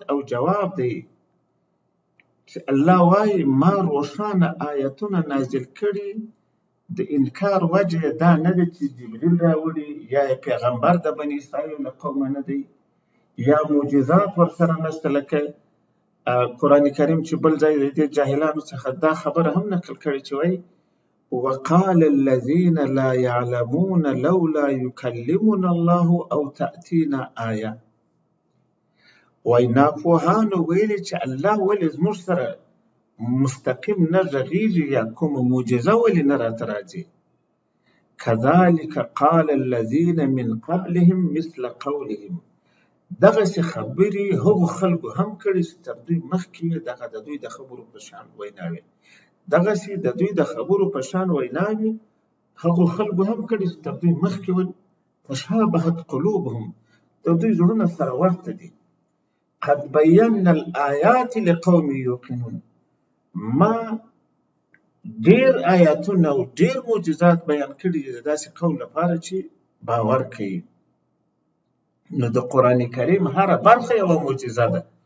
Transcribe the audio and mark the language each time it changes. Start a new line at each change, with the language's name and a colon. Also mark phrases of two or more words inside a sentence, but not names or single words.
Pashto: او جواب دی چې الله وایي ما روښانه آیتونه نازل کړي د انکار وجه دا نه ده چې جبریل راوړي یا پیغمبر د بني اسرائیل له قومه نه دی یا معجزات ورسره نشته لکه قرآن کریم چې بل ځای د جاهلانو څخه دا خبره هم نقل کړي چې وایي
Arabic: وقال الذين لا يعلمون لولا يكلمنا الله او تأتينا آية
Pashto: وای ناپوهانو ویلي چې الله ولې زموږ سره مستقیم نه غږیږي یا کومه معجزه ولې نه راته راځي
Arabic: كذلك قال الذين من قبلهم مثل قولهم
Pashto: دغسې خبرې هغو خلکو هم کړي چې تر دوی مخکې دغه د دوی د خبرو په شان ویناوې دغسې د دوی د خبرو په شان ویناوې هغو خلکو هم کړي چې تر دوی مخکې
Arabic: تشابهت قلوبهم
Pashto: د دوی زړونه سره ورته دي
Arabic: قد بینا الآیات لقوم یوقنون
Pashto: ما ډیر آیاتونه او ډیر معجزات بیان کړي دي داسې قوم لپاره چې باور کوي نو د قرآن کریم هره برخه یوه معجزه ده